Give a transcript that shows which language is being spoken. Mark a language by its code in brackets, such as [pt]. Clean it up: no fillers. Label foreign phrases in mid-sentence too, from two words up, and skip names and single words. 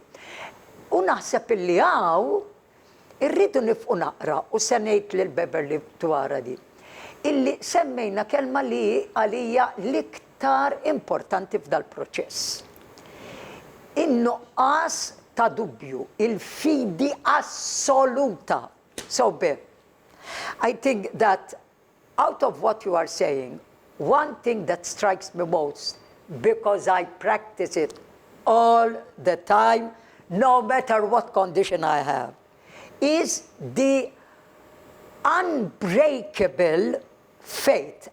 [mt] U naħseb illi irridu nifqu naqra u se ngħid lil Beverly dwarha di. Illi semmejna kelma li għalija l-iktar importanti f'dal-proċess. In-nuqqas ta' dubju, il-fidi assoluta. [en] So, Bev, I think that out of what you are saying, one thing that strikes me most, because I practice it all the time, no matter what condition I have, is the unbreakable faith.